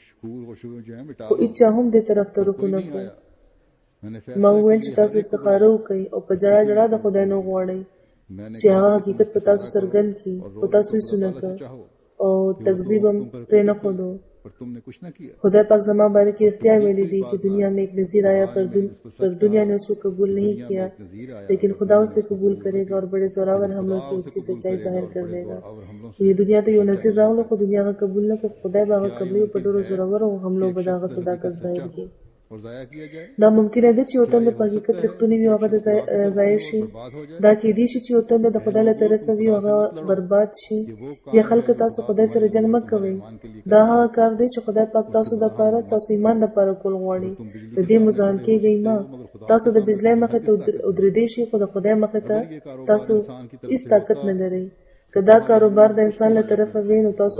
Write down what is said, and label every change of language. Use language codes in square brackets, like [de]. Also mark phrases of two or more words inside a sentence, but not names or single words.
[ps] خو هېچا هم دې طرف ته رخ ونه کړو ما وویل چې تاسو استخاره وکړئ او په جړا جړا د خدای نه وغواړئ چې هغه حقیقت په تاسو څرګند کړي خو تاسو هېڅ ونه کړ او تکذیب هم پرې نه ښودو خدای پاک زما بارے کی رښتیا ویلی دی چې [ur] دنیا میں ایک نذیر آیا پر دنیا نے اس کو قبول نہیں کیا لیکن خدا اسے قبول کرے گا اور بڑے زوراور حملوں سے اس کی سچائی ظاہر کر دے گا یہ دنیا [ps] ته یو نذیر راغله خو دنیا هغه قبول نه کړ خدای به هغه قبلوي په ډېرو زورورو حملو به د هغه صداقت ظاهر کړي دا ممکنه ده چې یو تن د په حقیقت رښتونی وي او هغه د ضایع شي دا کیدای شي چې یو تن د خدای له طرفه وي او هغه برباد شي یا خلک تاسو خدای سره جنګ مه کوئ دا هغه کار دی چې خدای پاک تاسو دپاره ستاسو ایمان دپاره کول غواړي د دې مزاحم کیږئ مه تاسو د بجلی مخې ته ودرېدی شئ خو د خدای مخې ته تاسو هېڅ طاقت نه لرئ که دا کاروبار د انسان له طرفه وي نو